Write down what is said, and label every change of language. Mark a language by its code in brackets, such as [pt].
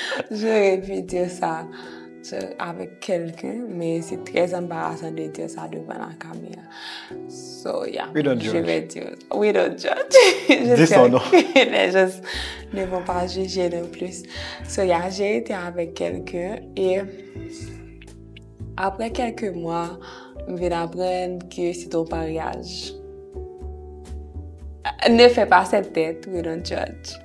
[fr] J'aurais pu dire ça avec quelqu'un, mais c'est très embarrassant de dire ça devant la caméra. [en] So, yeah. We don't judge. [fr] Je vais dire, [en] we don't judge. [fr] Dis son nom. Les gens ne vont pas juger non plus. [en] So, yeah, [fr] j'ai été avec quelqu'un et après quelques mois, je viens d'apprendre que c'est ton mariage. Ne fais pas cette tête, [en] we don't judge.